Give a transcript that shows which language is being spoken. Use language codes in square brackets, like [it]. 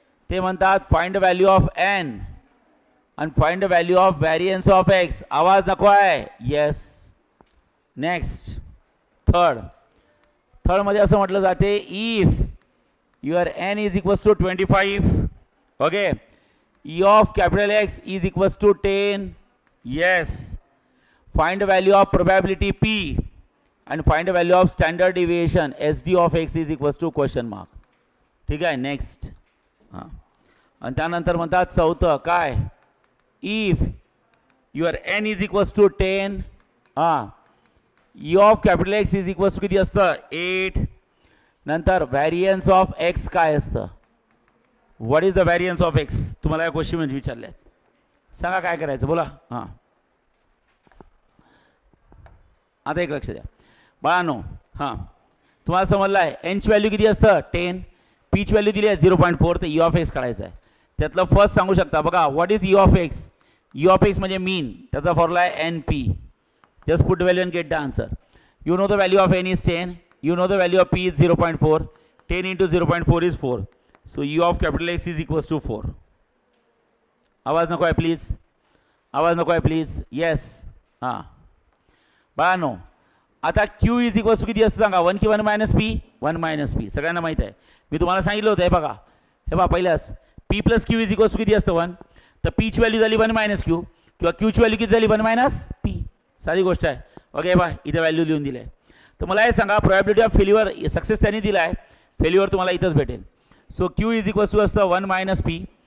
[mr] ते म्हणतात [en] Find the value of n आणि find the value of variance of x. [mr] आवाज नको आहे. [en] Yes. Next third [mr] मध्ये असं म्हटलं जाते [en] If your n is equals to 25. Okay. e of capital X is equals to 10. Yes. Find the value of probability p and find the value of standard deviation SD of x is equals to question mark. [mr] ठीक आहे. Next. हां आणि त्यानंतर म्हणतात चौथं काय [en] If your n is equals to 10. हां e of capital X is equals to [mr] किती असतं [en] 8. नंतर variance of x [mr] काय असतं. [en] What is the variance of x. [mr] तुम्हाला या क्वेश्चन विचारले आहेत. सांगा काय करायचं बोला. हां आता एक लक्ष द्या बाळांनो. हां तुम्हाला समजलं आहे. एनची व्हॅल्यू किती असतं 10. पीची व्हॅल्यू दिली आहे 0.4. तर ई ऑफ एक्स काढायचं आहे. त्यातलं फर्स्ट सांगू शकता बघा [en] What is E of X. [mr] E of x म्हणजे मीन. त्याचा फॉर्म्युला आहे [en] NP. Just put value and get the answer. You know the value of n is 10. You know the value of p is 0.4. 10 into 0.4 is 4. So e of capital X is equals to 4. [mr] आवाज नको आहे please. आवाज नको आहे please. Yes. हां बाळांनो आता Q is equals to किती असतं सांगा 1 की 1 मायनस पी 1 मायनस पी सगळ्यांना माहीत आहे मी तुम्हाला सांगितलं होतं हे बघा हे बघा पहिल्याच P plus Q is equals to किती असतं 1 तर पीची व्हॅल्यू झाली 1 मायनस क्यू किंवा क्यूची व्हॅल्यू किती झाली 1 मायनस पी साधी गोष्ट आहे ओके बा इथे व्हॅल्यू लिहून दिलं आहे तर मला हे सांगा प्रोबॅबिलिटी ऑफ फेल्युअर सक्सेस त्यांनी दिला आहे फेल्युअर तुम्हाला इथंच भेटेल [en] so q is equals to [mr] असतं 1 मायनस पी